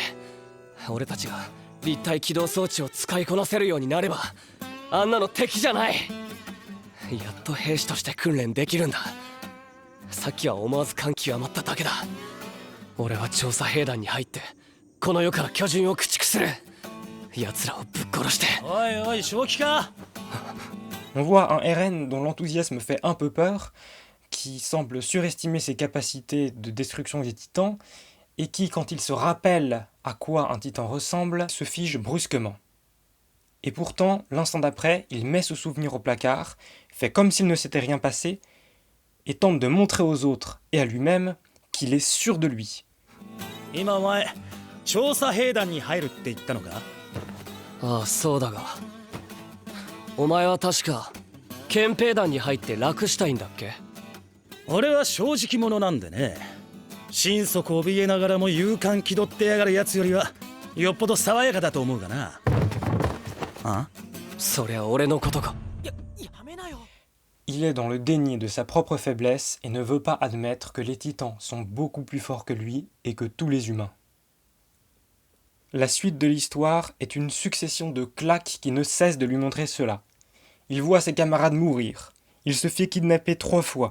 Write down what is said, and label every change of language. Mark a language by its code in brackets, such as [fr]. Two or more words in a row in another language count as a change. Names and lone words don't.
[ja] 俺たちが立体起動装置を使いこなせるようになれば、あんなの敵じゃない。やっと兵士として訓練できるんだ。さっきは思わず感極まっただけだ。俺は調査兵団に入ってこの世から巨人を駆逐する。奴らをぶっ殺して。おいおい、正気か？ [fr] On voit un Eren dont l'enthousiasme fait un peu peur, qui semble surestimer ses capacités de destruction des titans, et qui, quand il se rappelle à quoi un titan ressemble, se fige brusquement. Et pourtant, l'instant d'après, il met ce souvenir au placard, fait comme s'il ne s'était rien passé, et tente de montrer aux autres et à lui-même qu'il est sûr de lui. [ja] 今お前、調査兵団に入るって言ったのか？ああ、そうだが。お前は確か憲兵団に入って楽したいんだっけ？俺は正直者なんでね。心底怯えながらも勇敢気取ってやがるやつよりはよっぽど爽やかだと思うがな。あ？そりゃ俺のことか。やめなよ。 [fr] Il est dans le déni de sa propre faiblesse et ne veut pas admettre que les titans sont beaucoup plus forts que lui et que tous les humains. La suite de l'histoire est une succession de claques qui ne cessent de lui montrer cela. Il voit ses camarades mourir. Il se fait kidnapper 3 fois.